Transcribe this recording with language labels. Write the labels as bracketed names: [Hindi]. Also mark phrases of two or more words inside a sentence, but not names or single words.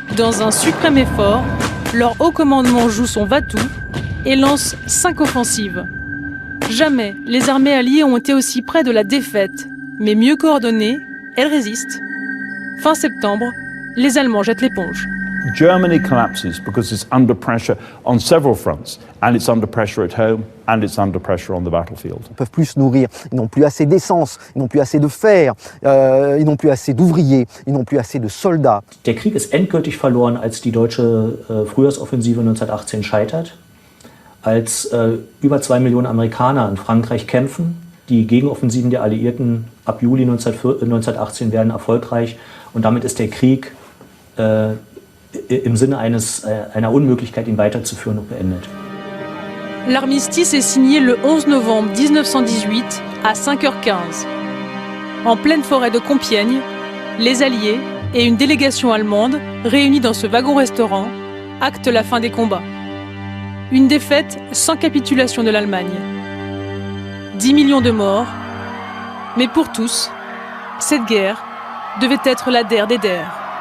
[French] Dans un suprême effort, leur haut commandement joue son va-tout et lance 5 offensives. Jamais les armées alliées ont été aussi près de la défaite, mais mieux coordonnées, elles résistent. Fin septembre, les Allemands jettent l'éponge. [English] Germany collapses because it's under pressure on several fronts, and it's under pressure at home, and it's under pressure on the battlefield. [French] Ils ne peuvent plus se nourrir, ils n'ont plus assez d'essence, ils n'ont plus assez de fer, ils n'ont plus assez d'ouvriers, ils n'ont plus assez de soldats. [German] Der Krieg ist endgültig verloren, als die deutsche Frühjahrsoffensive 1918 scheitert, als über 2 Millionen Amerikaner in Frankreich kämpfen. Die Gegenoffensiven der Alliierten ab Juli 1918 werden erfolgreich und damit ist der Krieg im Sinne einer Unmöglichkeit, ihn weiterzuführen, und beendet. [French] L'armistice est signé le 11 novembre 1918 à 5h15. En pleine forêt de Compiègne, les Alliés et une délégation allemande réunie dans ce wagon-restaurant actent la fin des combats. Une défaite sans capitulation de l'Allemagne. 10 millions de morts, mais pour tous, cette guerre devait être la der des der.